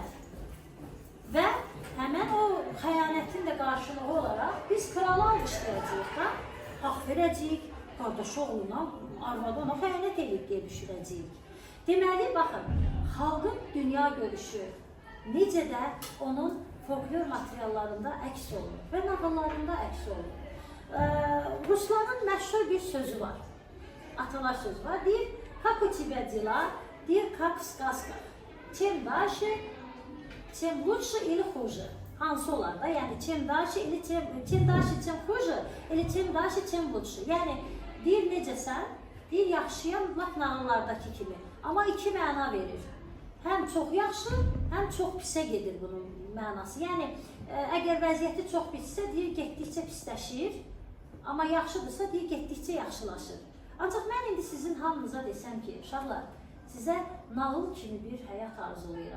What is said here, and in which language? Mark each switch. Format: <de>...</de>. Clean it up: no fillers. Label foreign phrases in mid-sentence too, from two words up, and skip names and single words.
<az>Və həmən o xəyanətin də qarşılığı olaraq biz kralı almışdıracaq da, haqq verəcəyik, qardaşı oğluna, arvadı ona xəyanət edib deyə düşürəcəyik. Deməli, baxın, xalqın dünya görüşü necə də onun folklor materiallarında əks olunur və nağıllarında əks olunur. Rusların məşhur bir sözü var. Atalar sözü var. Deyir,</az> <ru>как у тебя дела? Deyir, как в сказках. Чем дальше, чем лучше или хуже.</ru> <az>Hansı olar da? Yəni,</az> <ru>чем дальше, чем хуже, или чем дальше, чем лучше.</ru> <az>Yəni, deyir, necəsən? Deyir, yaxşıyam, laf nağıllardakı kimi. Amma iki məna verir. Həm çox yaxşı, həm çox pisə gedir bunun mənası. Yəni, əgər vəziyyəti çox pissə, deyir, getdikcə pisləşir. Amma yaxşıdırsa, deyir, getdikcə yaxşılaşır. Ancaq mən indi sizin hamınıza desəm ki, uşaqlar, sizə nağıl kimi bir həyat arzulayıram.</az>